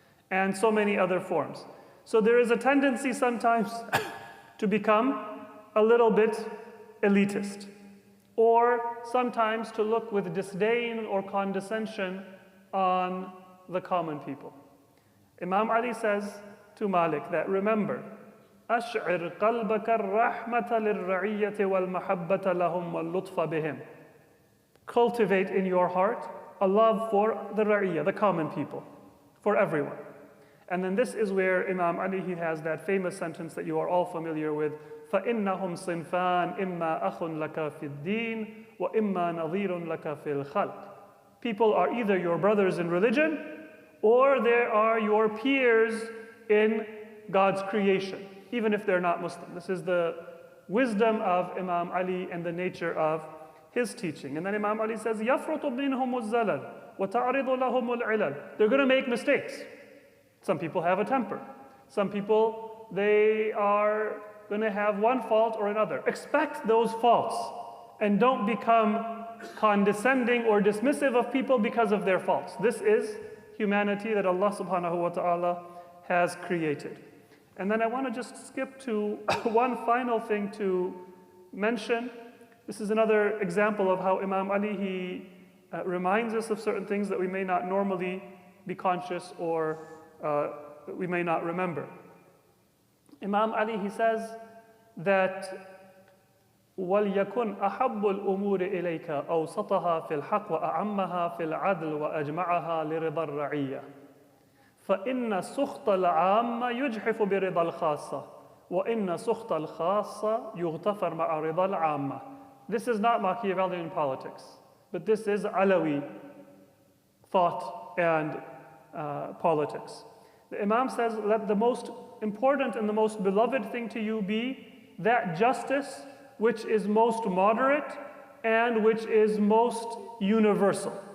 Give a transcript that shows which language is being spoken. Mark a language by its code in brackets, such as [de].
[en] And so many other forms. So there is a tendency sometimes to become a little bit elitist, or sometimes to look with disdain or condescension on the common people. Imam Ali says to Malik that, remember, [ar] أشعر قلبك الرحمة للرعية والمحبة لهم واللطف بهم. [en] Cultivate in your heart a love for the ra'iyah, the common people, for everyone. And then this is where Imam Ali, he has that famous sentence that you are all familiar with, [ar] فَإِنَّهُمْ صِنْفَانِ إِمَّا أَخٌ لَكَ فِي الدِّينِ وَإِمَّا نَظِيرٌ لَكَ فِي الْخَلْقِ. [en] People are either your brothers in religion, or they are your peers in God's creation, even if they're not Muslim. This is the wisdom of Imam Ali and the nature of his teaching. And then Imam Ali says, [ar] يَفْرُطُ مِنْهُمُ الزَّلَلِ وَتَعْرِضُ لَهُمُ الْعِلَلِ. [en] They're going to make mistakes. Some people have a temper. Some people, they are going to have one fault or another. Expect those faults and don't become condescending or dismissive of people because of their faults. This is humanity that Allah subhanahu wa ta'ala has created. And then I want to just skip to one final thing to mention. This is another example of how Imam Ali, he reminds us of certain things that we may not normally be conscious or we may not remember. Imam Ali, he says that [ar] وَلْيَكُنْ أَحَبُّ الْأُمُورِ إِلَيْكَ أَوْسَطَهَا فِي الْحَقِّ وَأَعَمَّهَا فِي الْعَدْلِ وَأَجْمَعَهَا لِرِضَى الرَّعِيَّةِ فَإِنَّ سُخْطَ الْعَامَّ يُجْحِفُ بِرِضَى الْخَاصَّةِ وَإِنَّ سُخْطَ الْخَاصَّةِ يُغْتَفَرْ مَعَ رِضَى الْعَامَّةِ. [en] This is not Machiavellian politics, but this is Alawi thought and politics. The Imam says, let the most important and the most beloved thing to you be that justice which is most moderate and which is most universal.